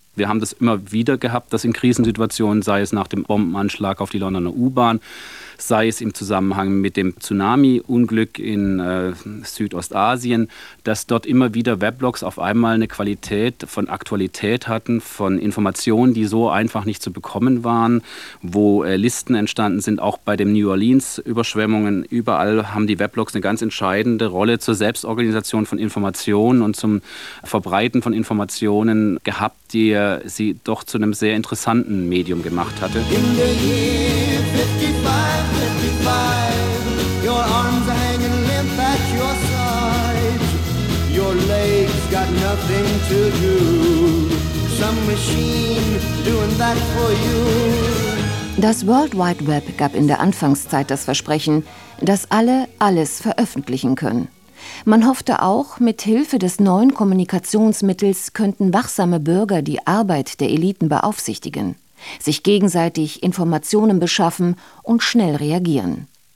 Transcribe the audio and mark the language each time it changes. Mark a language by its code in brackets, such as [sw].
[de] Wir haben das immer wieder gehabt, dass in Krisensituationen, sei es nach dem Bombenanschlag auf die Londoner U-Bahn, sei es im Zusammenhang mit dem Tsunami-Unglück in Südostasien, dass dort immer wieder Weblogs auf einmal eine Qualität von Aktualität hatten, von Informationen, die so einfach nicht zu bekommen waren, wo Listen entstanden sind, auch bei den New Orleans-Überschwemmungen. Überall haben die Weblogs eine ganz entscheidende Rolle zur Selbstorganisation von Informationen und zum Verbreiten von Informationen gehabt, die sie doch zu einem sehr interessanten Medium gemacht hatte. [en] In the year 55, your arms are hanging limp at your side. Your legs got nothing to do. Some machine doing that for you. [de] Das World Wide Web gab in der Anfangszeit das Versprechen, dass alle alles veröffentlichen können. Man hoffte auch, mit Hilfe des neuen Kommunikationsmittels könnten wachsame Bürger die Arbeit der Eliten beaufsichtigen, sich gegenseitig Informationen beschaffen und schnell reagieren.